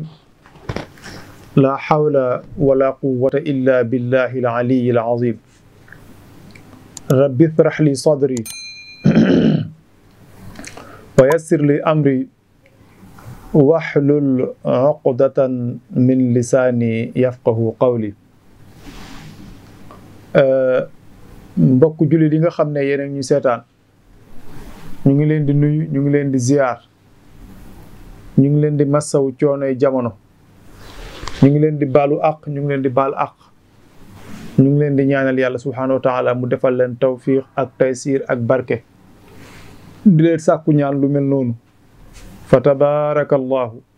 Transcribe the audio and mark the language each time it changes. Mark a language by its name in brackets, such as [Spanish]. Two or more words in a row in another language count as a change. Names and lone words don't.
[Arabic] لا حول ولا قوة إلا بالله العلي العظيم. رب اشرح لي صدري ويسر لي أمري واحلل عقدة من لساني يفقه قولي. [Wolof] mbokk jullit yi nga xam ne yéen a ñu seetaan ñu ngi leen di nuyu, ñu ngi leen di ziar, ñu ngi leen di massaw coonoy jamono, ñu ngi leen di baalu àq, ñu ngi leen di baal àq, ñu ngi leen di ñaanal yàlla [Arabic] سبحانه وتعالى [Wolof] mu defal leen tawfiq ak taysir ak barke, di leen sàkku ñaan lu mel noonu [Arabic] فتبارك الله.